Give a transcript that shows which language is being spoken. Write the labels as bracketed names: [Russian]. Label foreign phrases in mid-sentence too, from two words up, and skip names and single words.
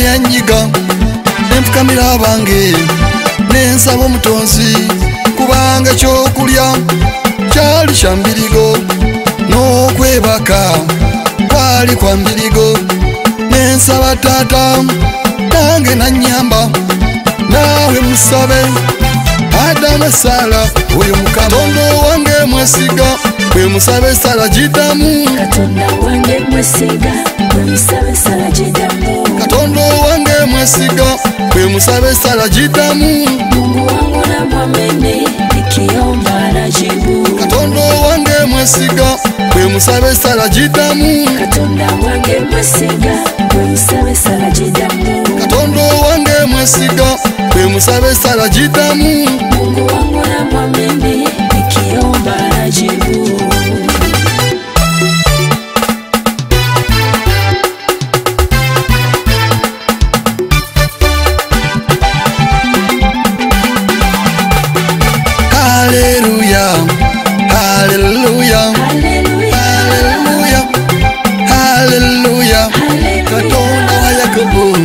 [Ganda] yanyiga nenfukamira abange nensaba omutonzi kubanga ekyokulya kyali kyambirigo n'okwebaka kwali kwa mbirigo nensaba tata nange nanyamba nawe musabe adama sala oyo mukama Katonda wange mwesiga kwe musabe sala jitamu Katonda wange mwesiga kwe musabe sala jitamu Katonda wange mwesiga kwe musabe sala jitamu [Swahili] Mungu wangu na mwamini nikiomba anajibu [Ganda] Katonda wange mwesiga kwe musabe sala jitamu Katonda wange mwesiga kwe musabe sala jitamu Katonda wange mwesiga kwe musabe sala jitamu [Swahili] Mungu wangu na mwamini nikiomba anajibu [Ganda] Hallelujah Hallelujah Hallelujah Hallelujah Katonda wa Yakobo